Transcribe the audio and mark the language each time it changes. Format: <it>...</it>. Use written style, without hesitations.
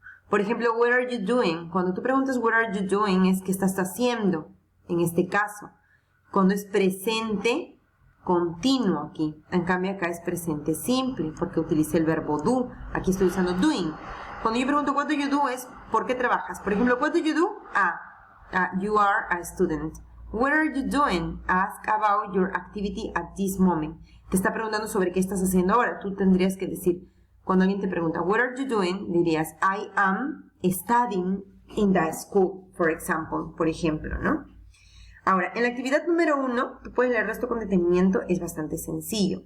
<es>Por ejemplo,</es> <en>what are you doing?</en> <es>Cuando tú preguntas</es> <en>what are you doing,</en> <es>es qué estás haciendo, en este caso. Cuando es presente continuo aquí. En cambio, acá es presente simple, porque utiliza el verbo do. Aquí estoy usando doing. Cuando yo pregunto</es> <en>what do you do</en> <es>es ¿por qué trabajas? Por ejemplo,</es> <en>what do you do? You are a student. What are you doing? Ask about your activity at this moment. Te está preguntando sobre qué estás haciendo ahora. Tú tendrías que decir, cuando alguien te pregunta what are you doing, dirías I am studying in the school, for example, por ejemplo, ¿no?</en> <es>Ahora, en la actividad número 1, tú puedes leer esto con detenimiento, es bastante sencillo.</es>